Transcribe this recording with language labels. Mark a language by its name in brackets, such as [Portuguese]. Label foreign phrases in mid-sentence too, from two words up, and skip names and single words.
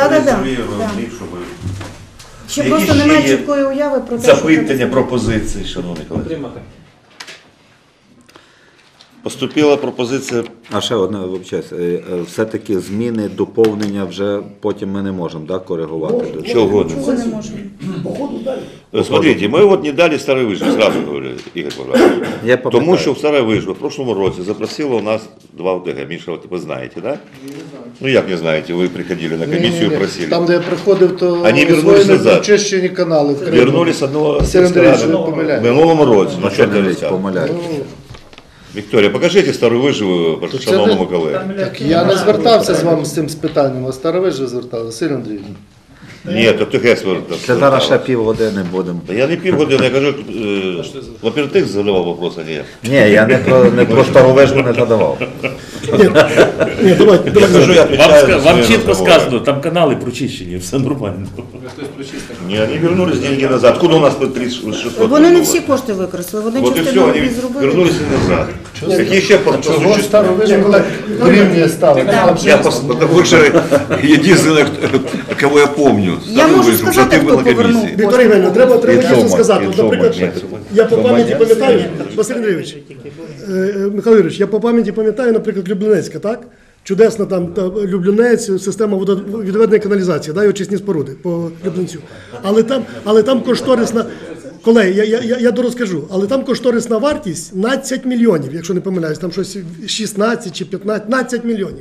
[Ukrainian] Ще просто немає чіткої уяви про те, запитання, пропозиції, шановні колеги. Поступила пропозиція. А ще одне, вибачаюсь, все-таки зміни, доповнення вже потім ми не можемо коригувати. Чого не можемо. [Russian] Смотрите, мы вот не дали Старой Выжве, сразу говорю, Игорь Павлович. [Ukrainian] Тому що в Старой Выжве [Russian] в прошлом [Ukrainian] році запросила у нас 2 ОТГ. [Russian] Миша, вы знаете, да? Ну як не знаете, вы приходили на комиссию и просили. [Ukrainian] Там, де я приходив, то вони вернулись назад. Очищені канали. Вернулись одного в минулому році. Ну що помиляють? Вікторія, покажіть Стару Вижву шановному колегу. Так я не звертався з вами з цим питанням, а Стара Вижва зверталася, Василь Андрійович. Ні, ОТГ звертався. Це зараз ще півгодини будемо. Я не півгодини, я кажу, в оператив задавав питання. Ні, я не про Стару Вижву не задавав. Ні, давайте. [Russian] Скажу, я отвечаю за [Ukrainian] Вам [Russian] свои [Ukrainian] чітко [Russian] разговоры. [Ukrainian] сказано, там канали прочищені, все нормально. [Russian] Не, они вернулись деньги назад. Откуда у нас по 3600? [Ukrainian] Вони не всі кошти використали, вони [Russian] Вот и все, [Ukrainian] частину [Russian] они [Ukrainian] не зробили. [Russian] вернулись назад. Какие еще по [Ukrainian] Чого старовижу гривні ставити? [Russian] Я потому что единственное, кого я помню. [Ukrainian] Я можу [Russian] Старый Выжил, [Ukrainian] сказати, [Russian] ты был [Ukrainian] хто [Russian] на [Ukrainian] повернув. [Russian] комиссии. [Ukrainian] Вікторія Іванівна, треба І дійсно Цомак, сказати. і От, Цомак, наприклад, ні, я по пам'яті пам'ятаю, Василь Андрійович, Михайло Юрійович, я по пам'яті пам'ятаю, наприклад, Люблінецька, так? Чудесна там Люблінець, система відведення каналізації, да, і очисні споруди по Люблінцю. Але там кошторисна, колеги, я дорозкажу, але там кошторисна вартість 12 мільйонів, якщо не помиляюсь, там щось 16 чи 15 мільйонів.